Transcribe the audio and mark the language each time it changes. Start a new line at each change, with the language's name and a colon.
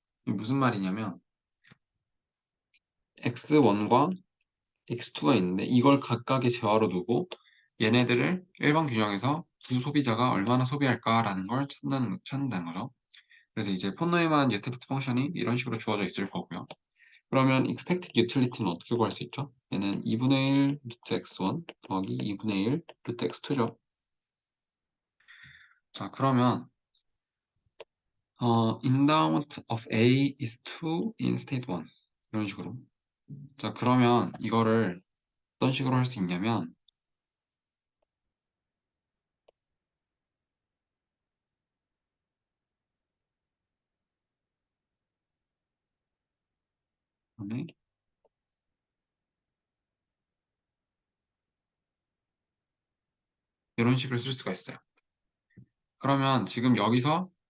Korean: 이게 무슨 말이냐면 x1과 x2가 있는데 이걸 각각의 재화로 두고 얘네들을 일반 균형에서 두 소비자가 얼마나 소비할까라는 걸 찾는다는 거죠. 그래서 이제 폰 노이만 유틸리티 펑션이 이런 식으로 주어져 있을 거고요. 그러면 expected utility는 어떻게 구할 수 있죠? 얘는 2분의 1 루트 x1 더하기 2분의 1 루트 x2죠. 자, 그러면
English: endowment of A is 2 in state 1
Korean: 이런 식으로. 자, 그러면 이거를 어떤 식으로 할 수 있냐면 네, 이런 식으로 쓸 수가 있어요. 그러면 지금 여기서